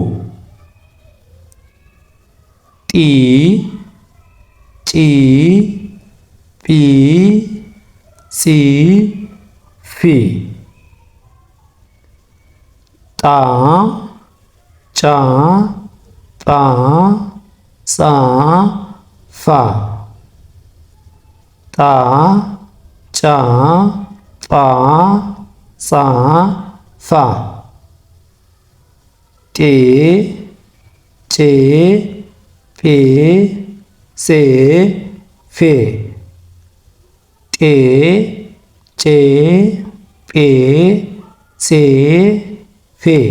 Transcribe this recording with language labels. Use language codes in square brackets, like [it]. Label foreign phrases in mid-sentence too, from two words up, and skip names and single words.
[am] ጢ ጪ ጲ ጺ ፊ ጣ ጫ ጳ ጻ ፋ ጣ ጫ ጳ ጻ ፋ ጤ ጬ ጴ ፄ ፌ ጤ ጬ ጴ ፄ ፌ